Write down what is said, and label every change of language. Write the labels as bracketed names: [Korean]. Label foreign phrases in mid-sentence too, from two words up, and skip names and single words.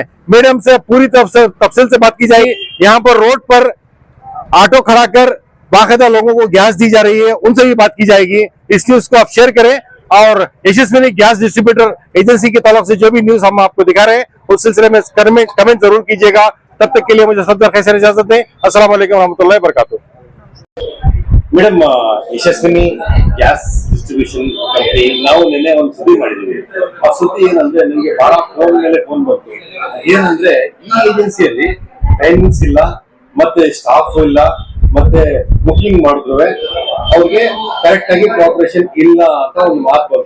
[Hindi] मैडम से पूरी तफसील से बात की जाएगी। यहाँ पर रोड पर ऑटो खड़ा कर बाकायदा लोगों को गैस दी जा रही है, उनसे भी बात की जाएगी। इस न्यूज को आप शेयर करें और यशस्विनी गैस डिस्ट्रीब्यूटर एजेंसी के ताल्लुक से जो भी न्यूज हम आपको दिखा रहे हैं उस सिलसिले में कमेंट जरूर कीजिएगा। तब तक के लिए मुझे सब खैर इजाजत दें। [Arabic] السلام عليكم ورحمة الله وبركاته. [Kannada] ಮೇಡಮ್, ಯಶಸ್ವಿನಿ ಗ್ಯಾಸ್ ಡಿಸ್ಟ್ರಿಬ್ಯೂಷನ್ ಕಂಪನಿ ನಾವು ನಿನ್ನೆ ಒಂದು ಸುದ್ದಿ ಮಾಡಿದೀವಿ. ಆ ಸುದ್ದಿ ಏನಂದ್ರೆ ನನಗೆ ಬಹಳ ಫೋನ್ ಮೇಲೆ ಫೋನ್ ಬಂತು. ಏನಂದ್ರೆ ಈ ಏಜೆನ್ಸಿಯಲ್ಲಿ ಟೈಮಿಂಗ್ಸ್ ಇಲ್ಲ, ಮತ್ತೆ ಸ್ಟಾಫ್ ಇಲ್ಲ, ಮತ್ತೆ ಬುಕಿಂಗ್ ಮಾಡಿದ್ರು ಅವ್ರಿಗೆ ಕರೆಕ್ಟ್ ಆಗಿ ಕೋಆಪರೇಷನ್ ಇಲ್ಲ ಅಂತ ಒಂದು ಮಾತು ಬಂತು.